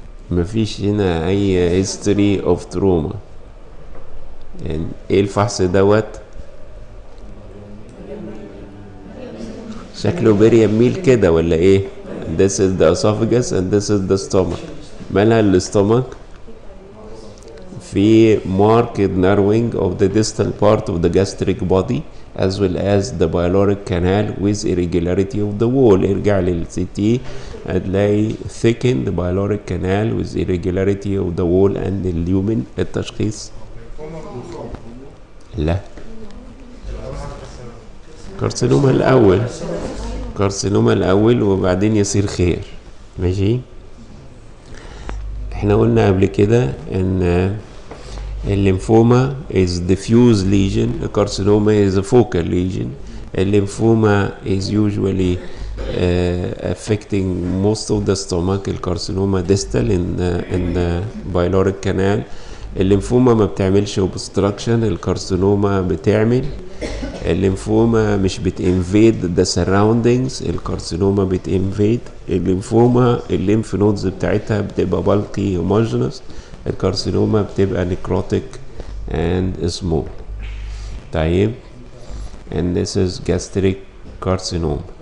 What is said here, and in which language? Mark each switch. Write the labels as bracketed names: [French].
[Arabic] ما فيش هنا اي [English] History of trauma. [Arabic] يعني ايه الفحص [English] دوت؟ شكله بريم ميل [Arabic] كده ولا ايه؟ [English] this is the esophagus and this is the stomach. [Arabic] مالها [English] الاستومك؟ في marked narrowing of the distal part of the gastric body as well as the pyloric canal with irregularity of the wall. [Arabic] ارجع [English] للCT [Arabic] هتلاقي [English] thickened pyloric canal with irregularity of the wall and the lumen. [Arabic] التشخيص؟ لا كارسينوما الأول، كارسينوما الأول وبعدين يصير خير. ماشي. احنا قلنا قبل كده ان [English] الليمفوما is diffuse lesion, the carcinoma is a focal lesion. الليمفوما is usually affecting most of the stomach. الكارسينوما distal in the pyloric canal. [Arabic] الليمفوما ما بتعملش obstruction، الكارسينوما بتعمل. الليمفوما مش بتinvade the surroundings، الكارسينوما بتinvade. الليمفوما الليمف نودز بتاعتها بتبقى [English] bulky homogeneous، [Arabic] الكارسينوما بتبقى [English] necrotic and small. طيب and this is gastric carcinoma.